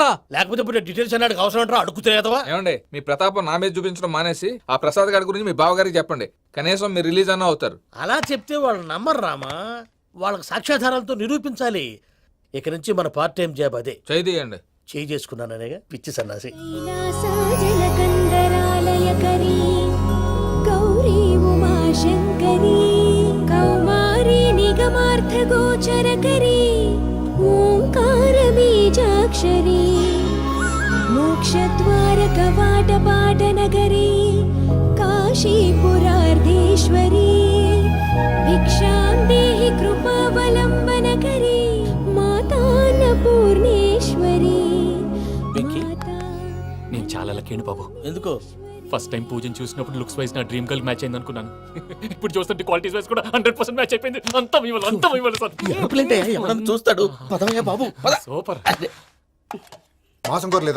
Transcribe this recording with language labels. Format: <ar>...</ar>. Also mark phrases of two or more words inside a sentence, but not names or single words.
<te>లేకపోతే ఇప్పుడు డీటెయిల్స్ అన్నాడు అవసరం అంటారా? అడుగుతులేదవా. ఏమండి, మీ ప్రతాపం నా మీద చూపించడం మానేసి ఆ ప్రసాద్ గారి గురించి మీ బావగారికి చెప్పండి. కనీసం మీరు రిలీజ్ అన్న అవుతారు. అలా చెప్తే వాళ్ళు నమ్మరు రామా. వాళ్ళకి సాక్ష్యాధారాలతో నిరూపించాలి. ఇక నుంచి మన</te> <en>part time job</en> <te>అదే. చేయండి. చేయి చేసుకున్నాననేగా పిచ్చి సన్నాసి.</te> <sa>लीलासाजलकन्दरालयकरी गौरी उमाशङ्करी कौमारी निगमार्थगोचरकरी ओङ्कारबीजाक्षरी मोक्षद्वारकवाटपाटनगरी काशीपुरार्धेश्वरी भिक्षां देहि कृपावलम्बनकरी मातान्नपूर्णेश्वरी.</sa> <te>నేను చాలా లక్కీ బాబు. ఎందుకో?</te> <en>first time</en> <te>పూజను చూసినప్పుడు</te> <en>looks wise</en> <te>నా</te> <en>dream girl match</en> <te>అయింది అనుకున్నాను. ఇప్పుడు చూస్తుంటే</te> <en>qualities wise</en> <te>కూడా 100% మ్యాచ్ అయిపోయింది. అంతా మీ వల్ల సార్. ఎవడన్నా చూస్తాడు. పదవయ్యా బాబు, పద. సూపర్. మాసం కోరలేదా?</te>